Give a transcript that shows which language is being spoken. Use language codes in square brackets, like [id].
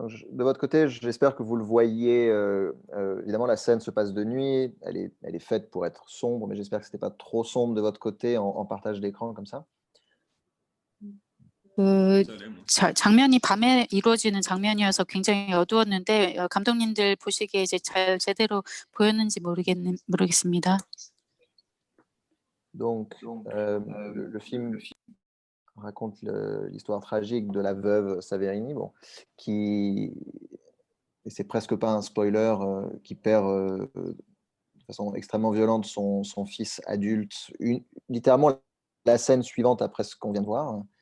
[fr] De votre côté, j'espère que vous le voyez. Évidemment, la scène se passe de nuit. Elle est faite pour être sombre, mais j'espère que ce n'était pas trop sombre de votre côté en partage d'écran comme ça. [ko] 장면이 밤에 이루어지는 장면이어서 굉장히 어두웠는데 감독님들 보시기에 이제 잘 제대로 보였는지 모르겠습니다. [fr] Donc, le film raconte l'histoire tragique de la veuve Saverini, bon, et c'est presque pas un spoiler, qui perd de façon extrêmement violente son fils adulte, littéralement la scène suivante après ce qu'on vient de voir.